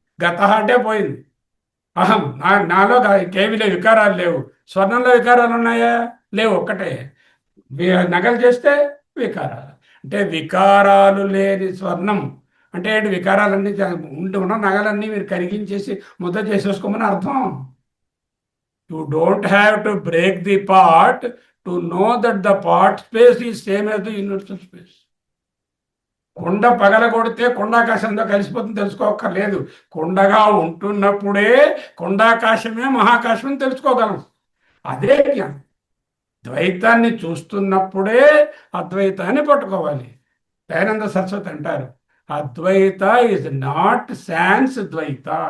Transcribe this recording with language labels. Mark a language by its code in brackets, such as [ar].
[te] గత అంటే పోయింది. అహం నాలో కేవీలో వికారాలు లేవు. స్వర్ణంలో వికారాలు ఉన్నాయా? లేవు, ఒక్కటే. నగలు చేస్తే వికారాలు. అంటే వికారాలు లేని స్వర్ణం అంటే ఏంటి? వికారాలన్నీ ఉన్న నగలన్నీ మీరు కరిగించేసి ముద్ద చేసేసుకోమని అర్థం. [en] You don't have to break the part to know that the part space is same as the universal space. [te] కొండ పగలగొడితే కొండాకాశంతో కలిసిపోతుంది తెలుసుకోక్కర్లేదు. కొండగా ఉంటున్నప్పుడే కొండాకాశమే మహాకాశం తెలుసుకోగలం. అదే జ్ఞానం. ద్వైతాన్ని చూస్తున్నప్పుడే అద్వైతాన్ని పట్టుకోవాలి. దయానంద సరస్వతి అంటారు, అద్వైత [en] is not sans [te] ద్వైత.